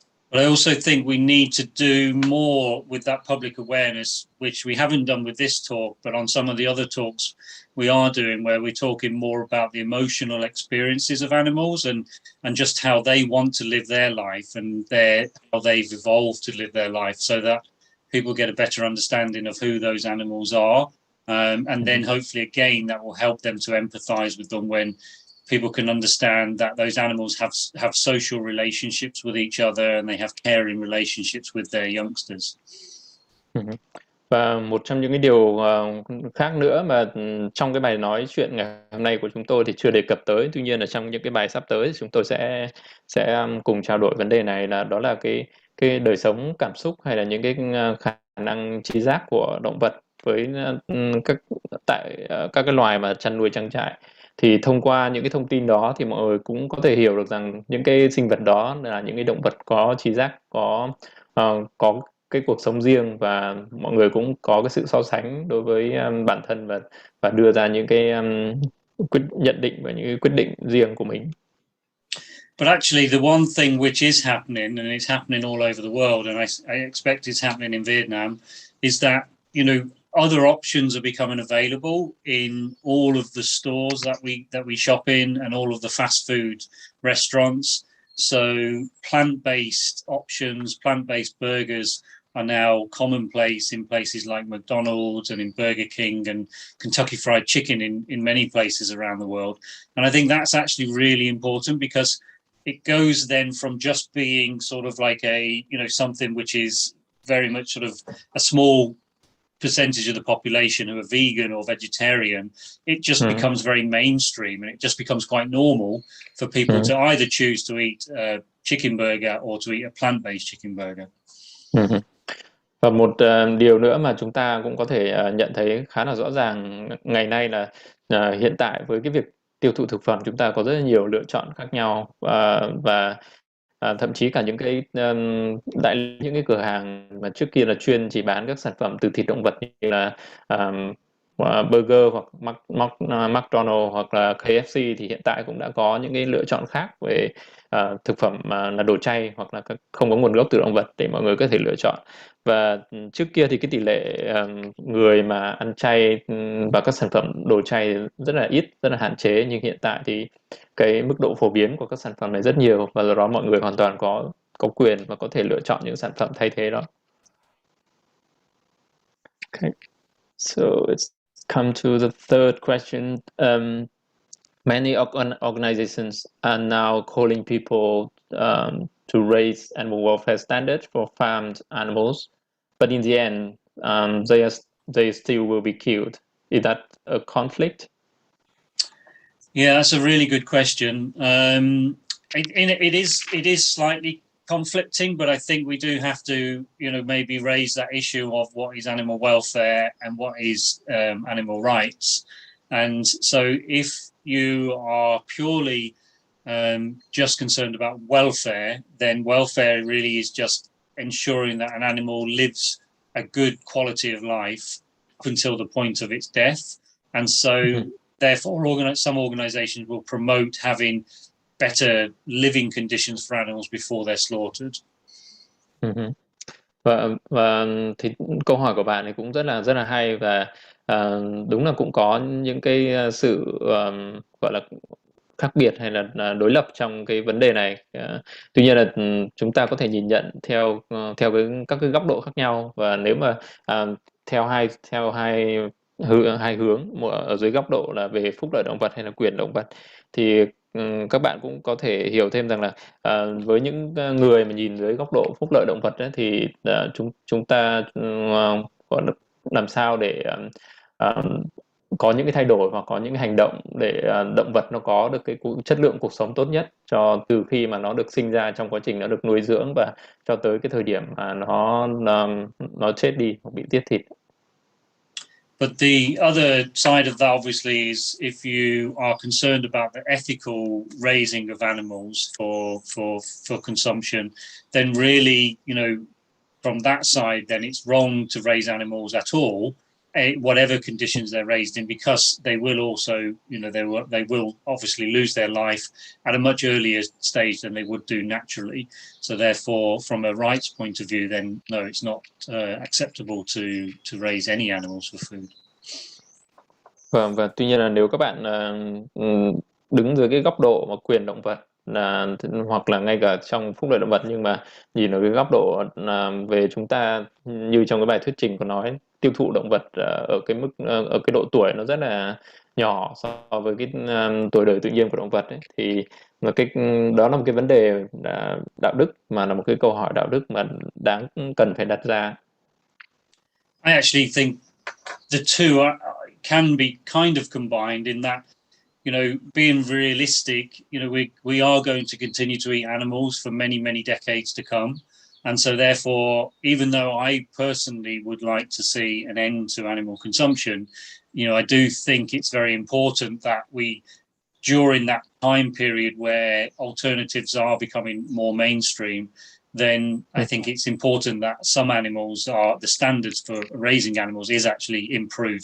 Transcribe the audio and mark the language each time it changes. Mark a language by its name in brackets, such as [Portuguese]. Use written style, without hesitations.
[English] But I also think we need to do more with that public awareness, which we haven't done with this talk, but on some of the other talks we are doing, where we're talking more about the emotional experiences of animals and just how they want to live their life and how they've evolved to live their life, so that people get a better understanding of who those animals are. And then hopefully, again, that will help them to empathize with them when people can understand that those animals have social relationships with each other and they have caring relationships with their youngsters. [Vietnamese] Và một trong những cái điều khác nữa mà trong cái bài nói chuyện ngày hôm nay của chúng tôi thì chưa đề cập tới, tuy nhiên là trong những cái bài sắp tới chúng tôi sẽ cùng trao đổi vấn đề này, đó là cái đời sống cảm xúc hay là những cái khả năng trí giác của động vật với các cái loài mà chăn nuôi trang trại. Thì thông qua những cái thông tin đó thì mọi người cũng có thể hiểu được rằng những cái sinh vật đó là những cái động vật có trí giác, có cái cuộc sống riêng, và mọi người cũng có cái sự so sánh đối với bản thân và đưa ra những cái nhận định và những cái quyết định riêng của mình. [English] But actually, the one thing which is happening, and it's happening all over the world, and I expect it's happening in Vietnam, is that other options are becoming available in all of the stores that we shop in and all of the fast food restaurants. So plant-based options, plant-based burgers are now commonplace in places like McDonald's and in Burger King and Kentucky Fried Chicken in many places around the world. And I think that's actually really important, because it goes then from just being sort of like something which is very much sort of a small percentage of the population who are vegan or vegetarian. It just becomes very mainstream, and it just becomes quite normal for people to either choose to eat a chicken burger or to eat a plant-based chicken burger. [Vietnamese] Và một điều nữa mà chúng ta cũng có thể nhận thấy khá là rõ ràng ngày nay là hiện tại với cái việc tiêu thụ thực phẩm, chúng ta có rất là nhiều lựa chọn khác nhau, và thậm chí cả những cái cửa hàng mà trước kia là chuyên chỉ bán các sản phẩm từ thịt động vật như là burger hoặc McDonald's hoặc là KFC, thì hiện tại cũng đã có những cái lựa chọn khác về thực phẩm là đồ chay hoặc là không có nguồn gốc từ động vật để mọi người có thể lựa chọn. Và trước kia thì cái tỷ lệ người mà ăn chay và các sản phẩm đồ chay rất là ít, rất là hạn chế, nhưng hiện tại thì cái mức độ phổ biến của các sản phẩm này rất nhiều, và do đó mọi người hoàn toàn có quyền và có thể lựa chọn những sản phẩm thay thế đó. [English] Okay. So it's come to the third question. Many organizations are now calling people to raise animal welfare standards for farmed animals, but in the end, they still will be killed. Is that a conflict? Yeah, that's a really good question. It is slightly conflicting, but I think we do have to, maybe raise that issue of what is animal welfare and what is animal rights. And so if you are purely just concerned about welfare, then welfare really is just ensuring that an animal lives a good quality of life up until the point of its death. And so therefore some organizations will promote having better living conditions for animals before they're slaughtered. [Vietnamese] Và thì câu hỏi của bạn này cũng rất là hay, và đúng là cũng có những cái sự gọi là khác biệt hay là đối lập trong cái vấn đề này. Tuy nhiên là chúng ta có thể nhìn nhận theo các cái góc độ khác nhau, và nếu mà theo hai hai hướng, một ở dưới góc độ là về phúc lợi động vật hay là quyền động vật, thì các bạn cũng có thể hiểu thêm rằng là với những người mà nhìn dưới góc độ phúc lợi động vật ấy, thì chúng ta có làm sao để có những cái thay đổi hoặc có những cái hành động để động vật nó có được cái chất lượng cuộc sống tốt nhất cho từ khi mà nó được sinh ra, trong quá trình nó được nuôi dưỡng và cho tới cái thời điểm mà nó chết đi hoặc bị giết thịt. [English] But the other side of that, obviously, is if you are concerned about the ethical raising of animals for consumption, then really, from that side, then it's wrong to raise animals at all, whatever conditions they're raised in, because they will also, they will obviously lose their life at a much earlier stage than they would do naturally. So therefore, from a rights point of view, then no, it's not acceptable to raise any animals for food. [Vietnamese] Vâng, và tuy nhiên là nếu các bạn đứng dưới cái góc độ mà quyền động vật hoặc là ngay cả trong phúc lợi động vật, nhưng mà nhìn ở cái góc độ về chúng ta, như trong cái bài thuyết trình có nói, tiêu thụ động vật ở cái độ tuổi nó rất là nhỏ so với cái tuổi đời tự nhiên của động vật ấy, thì đó là một cái vấn đề đạo đức, mà là một cái câu hỏi đạo đức mà cần phải đặt ra. [English] I actually think the two can be kind of combined in that, being realistic, we are going to continue to eat animals for many, many decades to come. And so therefore, even though I personally would like to see an end to animal consumption, I do think it's very important that we, during that time period where alternatives are becoming more mainstream, then I think it's important that some animals the standards for raising animals is actually improved.